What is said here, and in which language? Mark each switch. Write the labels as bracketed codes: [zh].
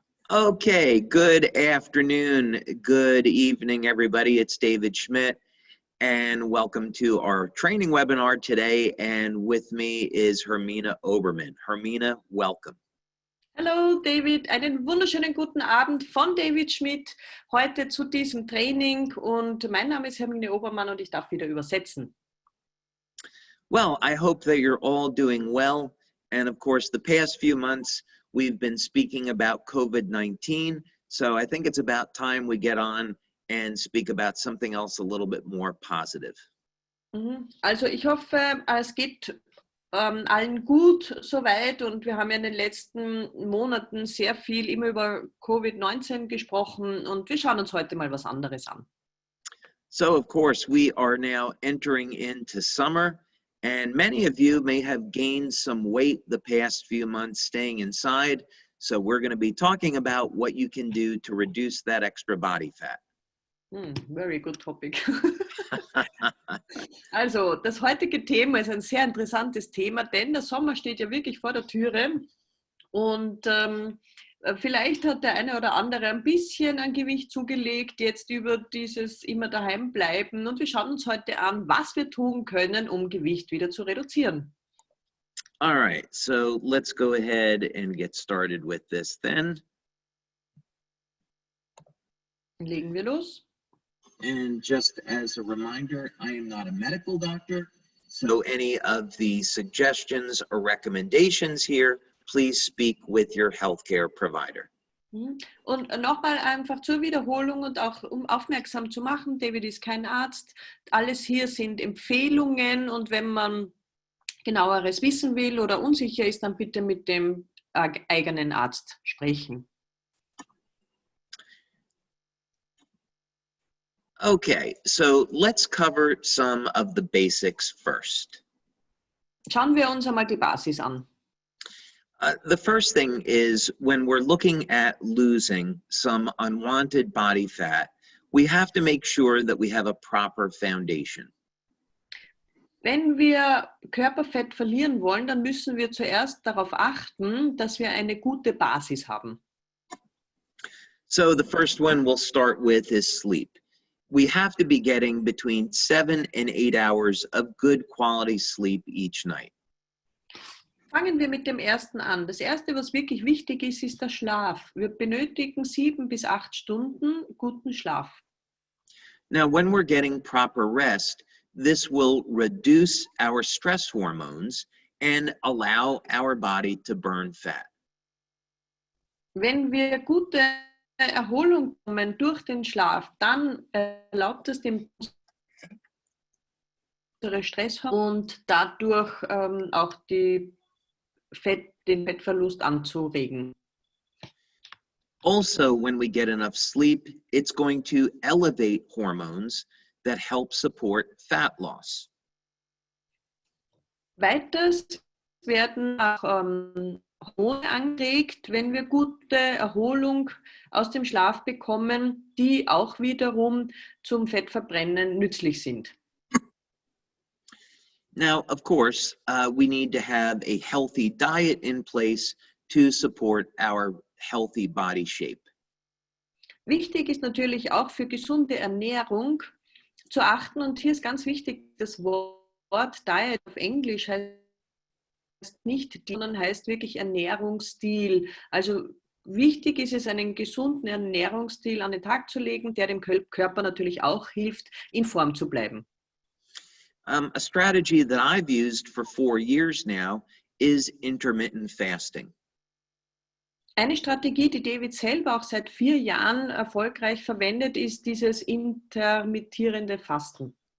[en] Okay, good afternoon, good evening, everybody. It's David Schmidt, and welcome to our training webinar today. And with me is Hermina Oberman. Hermina, welcome. [de] Hallo David, einen wunderschönen guten Abend von David Schmidt heute zu diesem Training und mein Name ist Hermine Obermann und ich darf wieder übersetzen. [en] Well, I hope that you're all doing well. And of course, the past few months, we've been speaking about COVID-19. So I think it's about time we get on and speak about something else a little bit more positive. [de] Also ich hoffe, es geht allen gut soweit und wir haben ja in den letzten Monaten sehr viel immer über Covid-19 gesprochen und wir schauen uns heute mal was anderes an. [en] So of course, we are now entering into summer. And many of you may have gained some weight the past few months staying inside. So we're going to be talking about what you can do to reduce that extra body fat. Very good topic. [de] Also, das heutige Thema ist ein sehr interessantes Thema, denn der Sommer steht ja wirklich vor der Türe und vielleicht hat der eine oder andere ein bisschen an Gewicht zugelegt, jetzt über dieses immer daheim bleiben. Und wir schauen uns heute an, was wir tun können, um Gewicht wieder zu reduzieren. [en] All right, so let's go ahead and get started with this then. [de] Legen wir los. [en] And just as a reminder, I am not a medical doctor, so any of the suggestions or recommendations here, please speak with your healthcare provider. [de] Und nochmal einfach zur Wiederholung und auch um aufmerksam zu machen, David ist kein Arzt, alles hier sind Empfehlungen und wenn man genaueres wissen will oder unsicher ist, dann bitte mit dem eigenen Arzt sprechen. [en] Okay, so let's cover some of the basics first. [de] Schauen wir uns einmal die Basis an. [en] The first thing is when we're looking at losing some unwanted body fat, we have to make sure that we have a proper foundation. [de] Wenn wir Körperfett verlieren wollen, dann müssen wir zuerst darauf achten, dass wir eine gute Basis haben. [en] So the first one we'll start with is sleep. We have to be getting between 7 and 8 hours of good quality sleep each night. [de] Fangen wir mit dem ersten an. Das erste, was wirklich wichtig ist, ist der Schlaf. Wir benötigen 7 bis 8 Stunden guten Schlaf. [en] Now, when we're getting proper rest, this will reduce our stress hormones and allow our body to burn fat. [de] Wenn wir gute Erholung bekommen durch den Schlaf, dann erlaubt es dem Stresshormone und dadurch auch den Fettverlust anzuregen. [en] Also, when we get enough sleep, it's going to elevate hormones that help support fat loss. [de] Weiters werden auch Hormone angeregt, wenn wir gute Erholung aus dem Schlaf bekommen, die auch wiederum zum Fettverbrennen nützlich sind. [en] Now, of course, we need to have a healthy diet in place to support our healthy body shape. [de] Wichtig ist natürlich auch für gesunde Ernährung zu achten und hier ist ganz wichtig, das Wort Diet auf Englisch heißt nicht, sondern heißt wirklich Ernährungsstil. Also wichtig ist es, einen gesunden Ernährungsstil an den Tag zu legen, der dem Körper natürlich auch hilft, in Form zu bleiben. [en] A strategy that I've used for 4 years now is intermittent fasting. [de] Eine Strategie, die David selber auch seit 4 Jahren erfolgreich verwendet, ist dieses intermittierende Fasten.